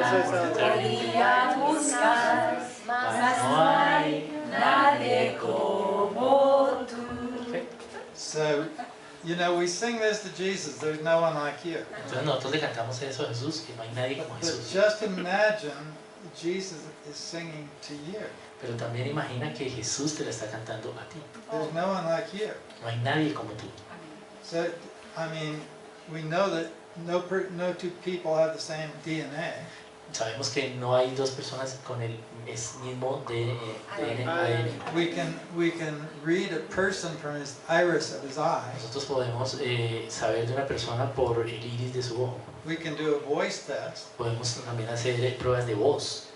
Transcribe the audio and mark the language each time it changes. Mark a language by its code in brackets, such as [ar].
[es] Quería buscar, mas no hay nadie como tú. [en] So, you know, we sing this to Jesus. There's no one like you. [es] Entonces nosotros le cantamos eso a Jesús, que no hay nadie como [en] But [es] Jesús. [en] just imagine Jesus is singing to you. [es] Pero también imagina que Jesús te la está cantando a ti. [en] There's no one like you. [es] No hay nadie como tú. [en] So, I mean, we know that no two people have the same DNA. [es] Sabemos que no hay dos personas con el mismo ADN. [en] We can read a person from his iris of his eye. [es] Nosotros podemos saber de una persona por el iris de su ojo. [en] We can do a voice test [es] Podemos también hacer pruebas de voz,